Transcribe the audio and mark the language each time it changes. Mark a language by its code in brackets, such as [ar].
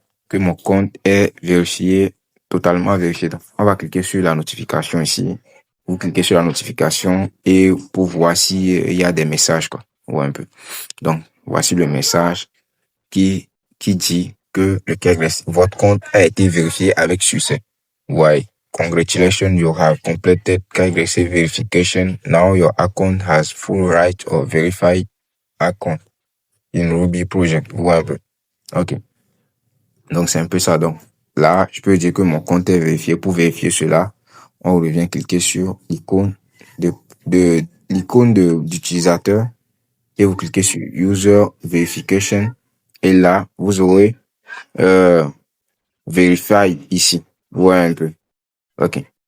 [fr] Que mon compte est vérifié, totalement vérifié. Donc, on va cliquer sur la notification ici. Vous cliquez sur la notification et pour voir s'il y a des messages, quoi. Ouais, un peu. Donc, voici le message qui dit que votre compte a été vérifié avec succès. [en] Why? Congratulations, you have completed KYC verification. Now your account has full right of verified account in Ruby project. [fr] Ouais, un peu. Ok. Donc, c'est un peu ça. Donc, là, je peux dire que mon compte est vérifié. Pour vérifier cela, on revient cliquer sur l'icône d'utilisateur et vous cliquez sur User Verification. Et là, vous aurez Verify ici. Ouais, un peu. Ok.